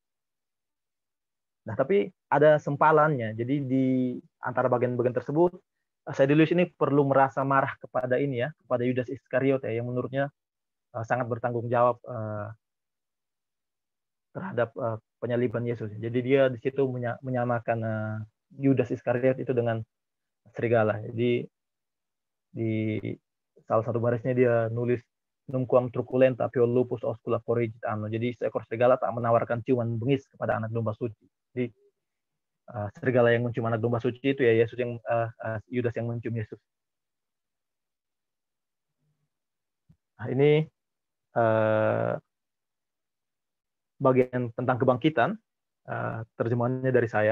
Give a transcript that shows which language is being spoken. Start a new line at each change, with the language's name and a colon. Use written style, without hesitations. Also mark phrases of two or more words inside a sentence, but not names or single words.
Indonesian: Nah, tapi ada sempalannya. Jadi di antara bagian-bagian tersebut Sedulius ini perlu merasa marah kepada ini ya, kepada Yudas Iskariot ya, yang menurutnya sangat bertanggung jawab terhadap penyaliban Yesus. Jadi dia di situ menyamakan Yudas Iskariot itu dengan serigala. Jadi di salah satu barisnya dia nulis
Latin: numquam truculenta pio lupus oscula corrigit anno.
Indonesian: Jadi seekor serigala tak menawarkan ciuman bengis kepada anak domba suci. Jadi serigala yang mencium anak domba suci itu ya Yesus yang Yudas yang mencium Yesus. Nah, ini bagian tentang kebangkitan, terjemahannya dari saya.